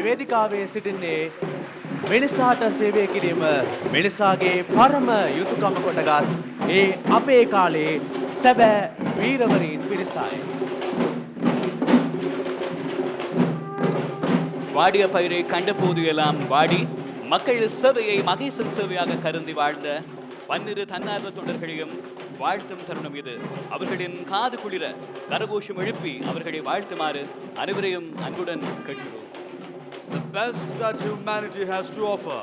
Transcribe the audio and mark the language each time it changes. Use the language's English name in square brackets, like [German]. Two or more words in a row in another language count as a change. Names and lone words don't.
[Sinhala] වේදිකාවේ සිටින්නේ මිනිසාට සේවය කිරීම මිනිසාගේ පරම යුතුයකම කොටගත් ඒ අපේ කාලේ සැබෑ වීරවරීන් පිරිසයි. [Tamil] வாடிய பயிரை கண்டபோது எல்லாம் வாடி மக்கள் சேவையை மகேசன் சேவையாக கருதி வாழ்ந்த பன்னிரு தன்னார்வ தொண்டர்களையும் வாழ்த்தும் தருணம் இது. அவர்களின் காது குளிர கரகோஷம் எழுப்பி அவர்களை வாழ்த்துமாறு அனைவரையும் அன்புடன் கேட்கிறோம். [English] the best that humanity has to offer.